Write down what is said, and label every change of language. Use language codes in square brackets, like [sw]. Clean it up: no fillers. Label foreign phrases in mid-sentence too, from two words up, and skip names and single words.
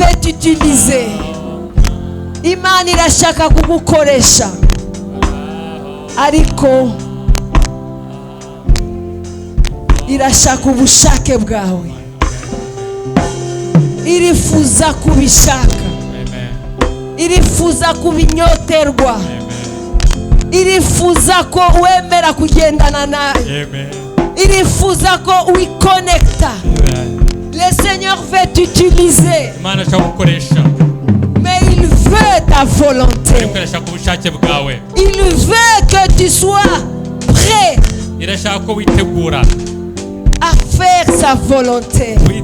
[fr] t'utiliser. [rw] Imana irashaka kugukoresha. Ariko irashaka ubushake bwawe. Irifuza kubishaka. Irifuza kubinyoterwa. Irifuza ko wemera kugendana nawe. Irifuza ko wiconnecta. [fr] Le Seigneur veut t'utiliser. Mais il veut ta volonté. Il veut que tu sois prêt à faire sa volonté.